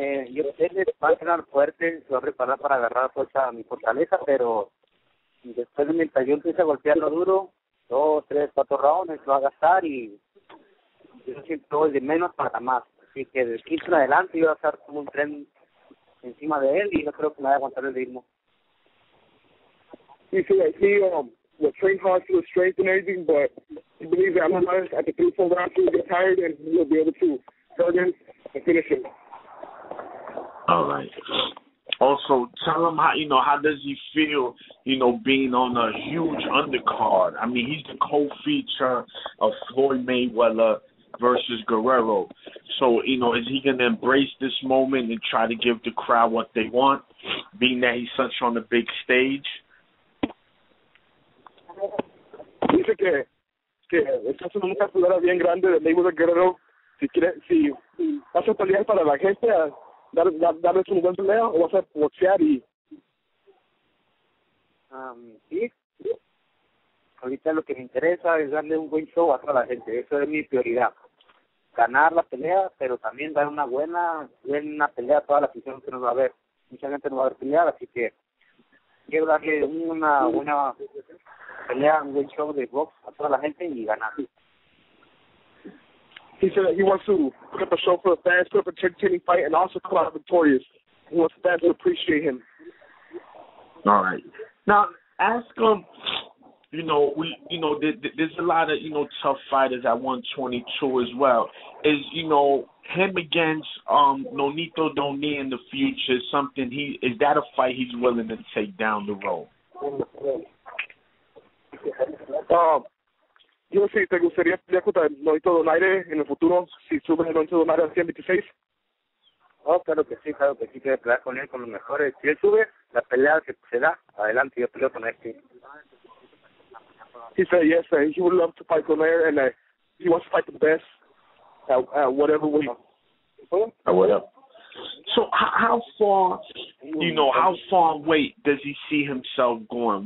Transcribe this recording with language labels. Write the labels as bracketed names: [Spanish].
[Spanish] Yo sé que va a entrenar fuerte, se va a preparar para agarrar fuerza a mi fortaleza, pero después de mientras yo empiece a golpearlo duro, 2, 3, 4 rounds, lo va a gastar y yo siempre voy de menos para más. Así que del 15 en adelante yo voy a estar como un tren encima de él y no creo que me vaya a aguantar el ritmo. [English] You see, like he will train hard to his strength and everything, but he believes that Abner Mares at the 3-4 round he'll get tired and he'll be able to hurt him and finish him. All right. Also, tell him how does he feel, being on a huge undercard. I mean, he's the co-feature of Floyd Mayweather versus Guerrero. So, is he going to embrace this moment and try to give the crowd what they want, being that he's such on the big stage? [Spanish] Dice que está haciendo una cartelera bien grande de Mayweather Guerrero. Si vas a pelear para la gente, darles un buen pelea o vas a boxear y... Sí. Ahorita lo que me interesa es darle un buen show a toda la gente. Eso es mi prioridad. Ganar la pelea, pero también dar una buena pelea a toda la afición que nos va a ver. Mucha gente nos va a ver pelear, así que quiero darle una buena pelea, un buen show de box a toda la gente y ganar. [English] He said that he wants to put up a show for the fans, put up a entertaining fight, and also come out victorious. He wants the fans to appreciate him. All right. Now, ask him, there's a lot of, tough fighters at 122 as well. Is, him against Nonito Donie in the future something is that a fight he's willing to take down the road? [Spanish] Yo sí, ¿te gustaría pelear contra Nonito Donaire en el futuro si sube el Nonito Donaire a 126? Oh, claro que sí, quiero pelear con él, con los mejores. Si él sube, la pelea que se da, adelante, yo peleo con él, sí. [English] He said yes, he would love to fight Donaire and he wants to fight the best at whatever weight. Whatever. So how far, how far weight does he see himself going?